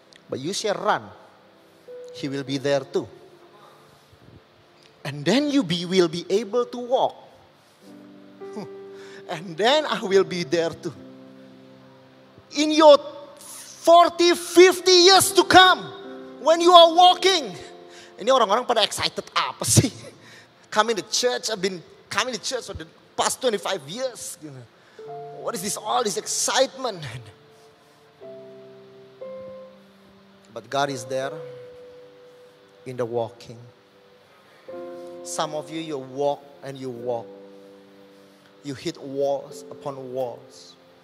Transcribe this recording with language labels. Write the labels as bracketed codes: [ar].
[en] But you shall run, He will be there too. And then you will be able to walk. And then I will be there too. In your 40, 50 years to come, when you are walking. [id] Ini orang-orang pada excited apa sih? [en] Coming to church, I've been coming to church for the past 25 years. What is this, all this excitement? But God is there in the walking. Some of you, you walk and you walk. You hit walls upon walls.